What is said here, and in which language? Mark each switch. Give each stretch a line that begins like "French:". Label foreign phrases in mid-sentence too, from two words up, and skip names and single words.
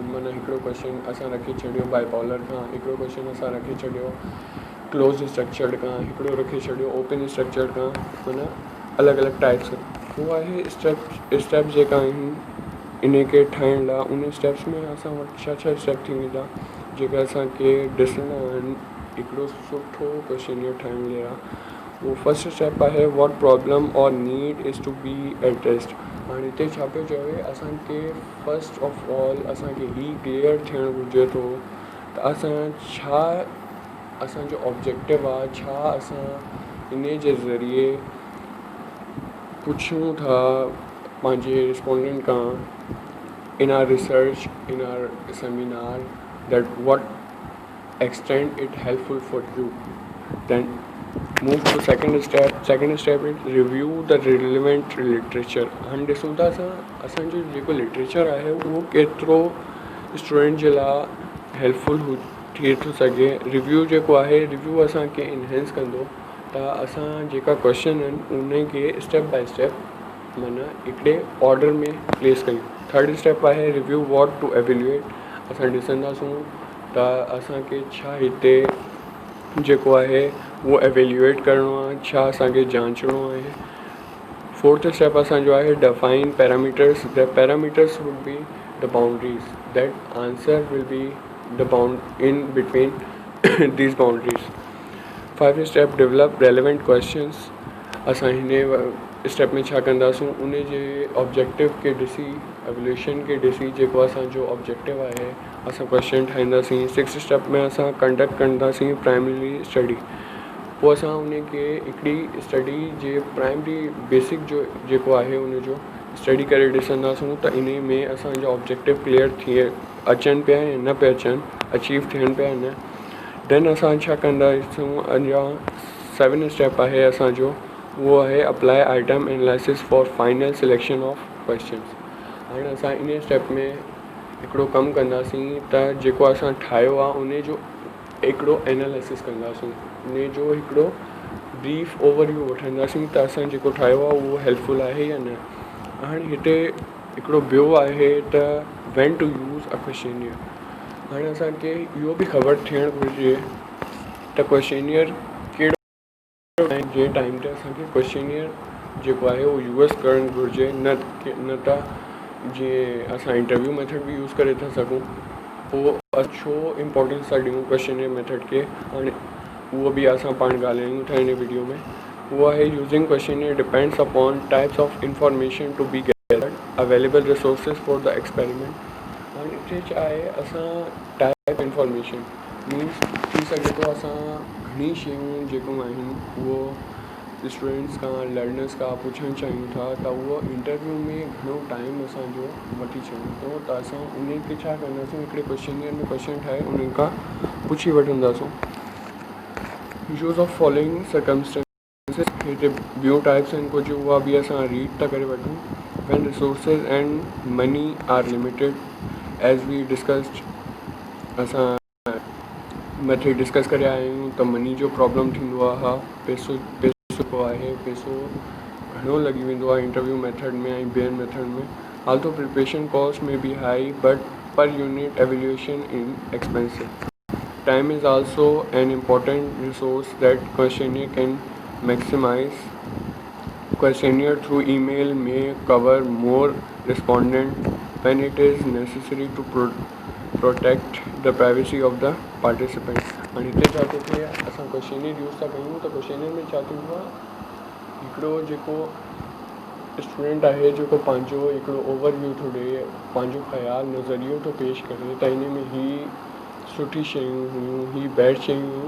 Sindhi: माना हिकिड़ो क्वेश्चन असां रखी छॾियो बायपोलर खां, हिकिड़ो क्वेश्चन असां रखी छॾियो
English: close structured
Sindhi: खां, हिकिड़ो रखी छॾियो
English: open structured
Sindhi: खां, माना अलॻि अलॻि टाइप्स। उहो आहे स्टेप जेका आहिनि इन खे ठाहिण लाइ। उन स्टेप्स में असां वटि छा स्टेप थी वेंदा जेका असांखे ॾिसणा आहिनि हिकिड़ो सुठो क्वेश्चनियर ठाहिण लाइ।
English: वो first step आहे, what problem or need is to be addressed.
Sindhi: हाणे हिते छा पियो चवे, असांखे
English: first of all
Sindhi: असांखे ही क्लियर थियणु घुरिजे थो त असां छा, असांजो ऑब्जेक्टिव आहे छा, असां इन जे ज़रिए पुछूं था पंहिंजे रिस्पोंडेंट खां
English: in our research, in our seminar, that what extent it helpful for you. Then move to second step. Second step is review the relevant literature.
Sindhi: हम ॾिसूं था असांजो जेको लिटरेचर आहे उहो केतिरो स्टूडेंट जे लाइ हेल्पफुल थी थो सघे। रिव्यू जेको आहे, रिव्यू असांखे इनहेंस कंदो त असां जेका क्वेश्चन आहिनि उन खे
English: step by step
Sindhi: माना हिकिड़े ऑर्डर में प्लेस कयूं।
English: third step
Sindhi: आहे
English: review what to evaluate.
Sindhi: असां ॾिसंदासूं त असांखे छा हिते जेको आहे उहो एवेल्युएट करिणो आहे, छा असांखे जांचणो आहे।
English: fourth step
Sindhi: असांजो आहे
English: define parameters. the parameters would be the boundaries that answer will be the bound in between these boundaries. five step develop relevant questions.
Sindhi: असां हिन स्टेप में छा कंदासूं, उन जे ऑब्जेक्टिव खे ॾिसी, एवल्यूशन खे ॾिसी जेको असांजो ऑब्जेक्टिव आहे असां क्वेश्चन ठाहींदासीं।
English: six step
Sindhi: में असां कंडक्ट कंदासीं
English: primary study.
Sindhi: पोइ असां उनखे हिकिड़ी स्टडी जे
English: primary basic
Sindhi: जेको आहे उनजो स्टडी करे ॾिसंदासूं त इन में असांजा ऑब्जेक्टिव क्लियर थिए अचनि पिया या न पिया अचनि, अचीव थियनि पिया न। देन असां छा कंदासीं, अञा 7 स्टेप आहे असांजो, उहो आहे
English: apply item analysis for final selection of questions.
Sindhi: हाणे असां इन स्टेप में हिकिड़ो कमु कंदासीं त जेको असां ठाहियो आहे उन जो हिकिड़ो एनालिसिस कंदासीं, उन जो हिकिड़ो
English: brief overview
Sindhi: वठंदासीं त असां जेको ठाहियो आहे उहो हेल्पफुल आहे या न। हाणे हिते हिकिड़ो ॿियो आहे त
English: when to use a questionnaire.
Sindhi: हाणे असांखे इहो बि ख़बर थियणु घुरिजे त क्वेश्चनियर कहिड़ो जंहिं टाइम ते असांखे क्वेश्चनियर जेको आहे उहो यूज़ करणु घुरिजे, न त जीअं असां
English: interview method
Sindhi: बि यूज़ करे था सघूं। पोइ छो इम्पोर्टेंस था ॾियूं
English: questionnaire method
Sindhi: खे, हाणे उहो बि असां पाण ॻाल्हायूं था हिन वीडियो में। उहो आहे
English: using questionnaire depends upon types of information to be gathered, available resources for the experiment.
Sindhi: हाणे हिते छा आहे, असां
English: type information
Sindhi: मीन्स थी सघे थो असां घणी शयूं जेको आहिनि उहो स्टूडेंट्स खां, लर्नर्स खां पुछणु चाहियूं था त उहो इंटरव्यू में घणो टाइम असांजो वठी सघूं थो, त असां उनखे छा कंदासीं, हिकिड़े क्वेश्चनियर में क्वेश्चन ठाहे उन्हनि खां पुछी वठंदासीं।
English: use of following circumstances,
Sindhi: हिते ॿियूं टाइप्स आहिनि कुझु, उहा बि असां रीड था करे वठूं।
English: when resources and money are limited, as we discussed,
Sindhi: असां मथे डिस्कस करे आया आहियूं त मनी जो प्रॉब्लम थींदो आहे, पैसो आहे, पैसो घणो लॻी वेंदो आहे
English: interview method
Sindhi: में ऐं ॿियनि मेथड में।
English: also preparation cost may be high but per unit evaluation inexpensive. time is also an important resource that questionnaire can maximize. Questionnaire through email may cover more respondent when it is necessary to protect the privacy of the participant।
Sindhi: हाणे हिते छा थो थिए, असां क्वेश्चनियर यूज़ था कयूं त क्वेश्चनियर में छा थींदो आहे, हिकिड़ो जेको स्टूडेंट आहे जेको पंहिंजो हिकिड़ो ओवरव्यू थो ॾिए, पंहिंजो ख़्यालु नज़रियो थो पेश करे त हिन में ही सुठी शयूं हुयूं, ही बैड शयूं हुयूं।